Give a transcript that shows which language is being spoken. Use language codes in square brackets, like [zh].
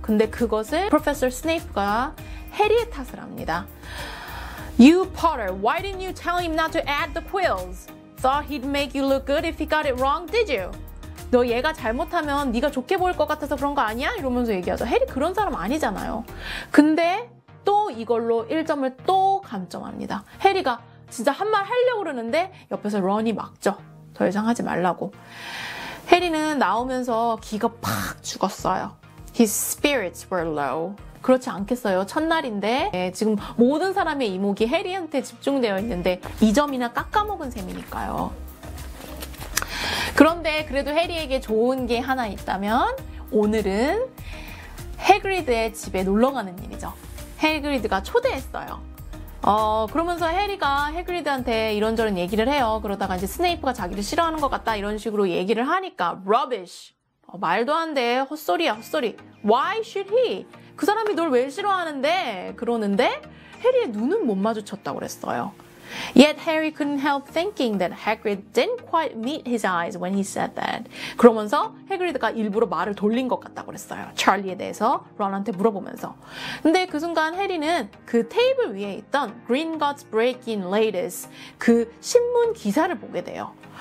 [ko] 근데 그것을 프로페서 스네이프가 해리의 탓을 합니다. [en] You Potter, why didn't you tell him not to add the quills? Thought he'd make you look good if he got it wrong, did you? [ko] 너 얘가 잘못하면 네가 좋게 보일 것 같아서 그런 거 아니야? 이러면서 얘기하죠. 해리 그런 사람 아니잖아요. 근데 또 이걸로 1점을 또 감점합니다. 해리가 진짜 한 말 하려고 그러는데 옆에서 런이 막죠. 더 이상 하지 말라고. 해리는 나오면서 기가 팍 죽었어요. [en] His spirits were low. [ko] 그렇지 않겠어요. 첫날인데 지금 모든 사람의 이목이 해리한테 집중되어 있는데 2점이나 깎아먹은 셈이니까요. 그런데 그래도 해리에게 좋은 게 하나 있다면 오늘은 해그리드의 집에 놀러가는 일이죠. 해그리드가 초대했어요. 그러면서 해리가 해그리드한테 이런저런 얘기를 해요. 그러다가 이제 스네이프가 자기를 싫어하는 것 같다 이런 식으로 얘기를 하니까 rubbish. 말도 안 돼. 헛소리야 헛소리. [en] Why should he? [ko] 그 사람이 널 왜 싫어하는데? 그러는데 해리의 눈은 못 마주쳤다고 그랬어요. [en] Yet Harry couldn't help thinking that Hagrid didn't quite meet his eyes when he said that. [ko] 그러면서 해그리드가 일부러 말을 돌린 것 같다고 그랬어요. 찰리에 대해서 런한테 물어보면서. 근데 그 순간 해리는 그 테이블 위에 있던 Gringotts Break-in Latest 그 신문 기사를 보게 돼요.